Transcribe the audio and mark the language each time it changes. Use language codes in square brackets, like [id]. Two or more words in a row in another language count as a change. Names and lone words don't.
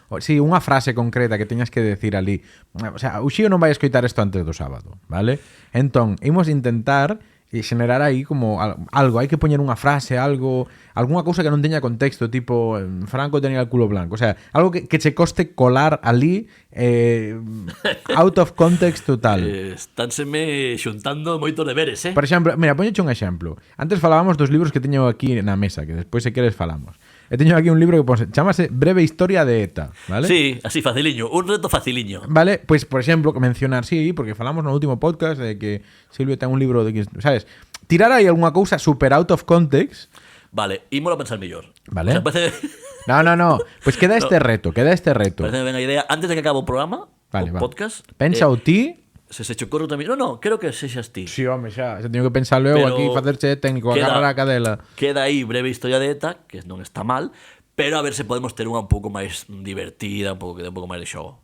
[gl] sí, unha frase concreta que teñas que decir ali. [es] O sea, [gl] o Xío non vai escoitar isto antes do sábado, vale? Entón, imos intentar e xenerar aí como algo, hai que poñer unha frase, algunha cousa que non teña contexto, tipo [es] Franco tenía el culo blanco, o sea, [gl] algo que che coste colar ali [en] out of context [gl] total. Estánseme xuntando moitos deberes, Por exemplo, mira, poñeche un exemplo. Antes falábamos dos libros que teño aquí na mesa, que despois se queres falamos. E teño aquí un libro que chamase Breve Historia de ETA, vale? Sí, así faciliño, un reto faciliño. Vale, pois, por exemplo, mencionar, sí, porque falamos no último podcast de que Silvio ten un libro de que, sabes, tirar aí algunha cousa super [en] out of context. [gl] Vale, ímolo a pensar mellor. Vale. [es] O sea, [gl] parece, No. Pois queda este reto, parece ben a idea. Antes de que acabe o programa, Vale, o va. podcast, Pensa o ti. se che ocorre tamén. No, creo que sexas ti. Si, home, xa teño que pensarlo eu Pero aquí, facerche técnico, agarrar a cadela. Queda aí breve historia de ETA, que non está mal, pero a ver se podemos ter unha un pouco máis divertida, un pouco que dé un pouco máis de xogo.